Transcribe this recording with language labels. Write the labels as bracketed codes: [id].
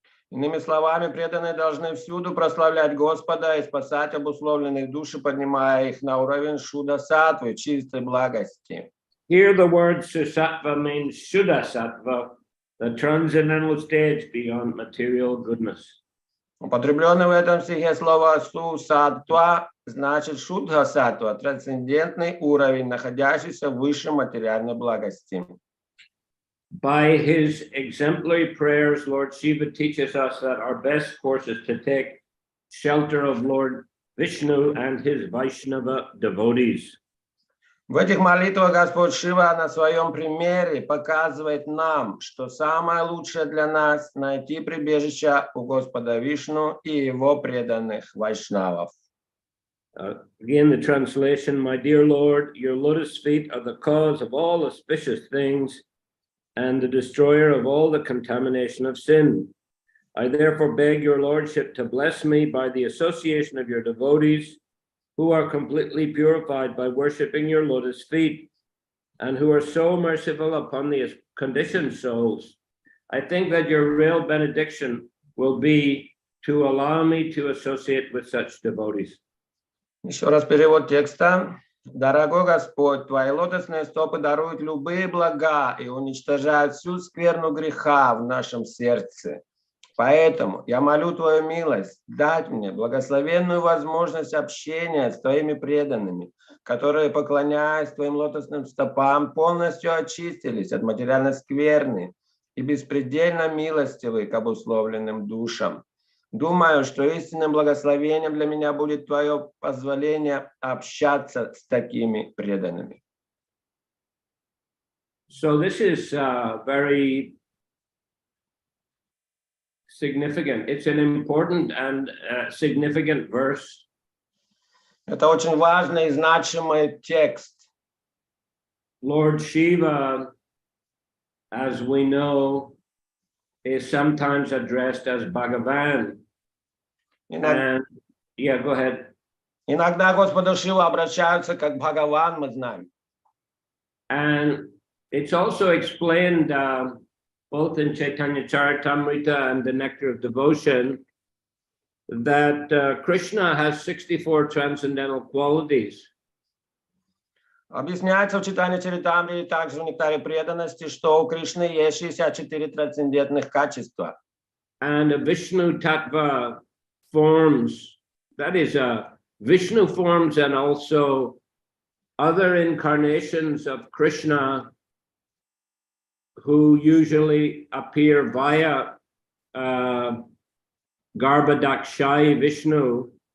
[ru] Иными словами, преданные должны всюду прославлять Господа и спасать обусловленных душ, поднимая их на уровень Шудда Саттвы, чистой благости. [en] Here the word Susattva means Shuddha Sattva, the transcendental stage beyond material goodness. [ru] Употребленное в этом стихе слово «су-саттва» значит «шудха саттва», трансцендентный уровень, находящийся выше материальной благости. [en] By his exemplary prayers, Lord Shiva teaches us that our best course is to take shelter of Lord Vishnu and his Vaishnava devotees. [ru] В этих молитвах Господь Шива на своем примере показывает нам, что самое лучшее для нас — найти прибежище у Господа Вишну и его преданных вайшнавов. [en] Again, the translation, my dear Lord, your lotus feet are the cause of all auspicious things and the destroyer of all the contamination of sin. I therefore beg your lordship to bless me by the association of your devotees who are completely purified by worshipping your lotus feet and who are so merciful upon the conditioned souls. I think that your real benediction will be to allow me to associate with such devotees. [ru] Еще раз перевод текста. Дорогой Господь, Твои лотосные стопы даруют любые блага и уничтожают всю скверну греха в нашем сердце. Поэтому я молю Твою милость дать мне благословенную возможность общения с Твоими преданными, которые, поклоняясь Твоим лотосным стопам, полностью очистились от материальной скверны и беспредельно милостивы к обусловленным душам. Думаю, что истинным благословением для меня будет Твое позволение общаться с такими преданными. [en] So this is very significant. It's an important and significant verse. [ru] Это очень важный и значимый текст. [en] Lord Shiva, as we know, is sometimes addressed as Bhagavan. And yeah, go ahead. [ru] Иногда Господу Шиву обращаются как Бхагаван, мы знаем. [en] And it's also explained both in Chaitanya Charitamrita and the Nectar of Devotion that Krishna has 64 transcendental qualities. [ru] Объясняется в читании Чаритамрити и также в Нектаре преданности, что у Кришны есть 64 трансцендентных качества. [en] And a Vishnu Tattva forms, that is Vishnu forms and also other incarnations of Krishna who usually appear via Garbhadakshayi Vishnu.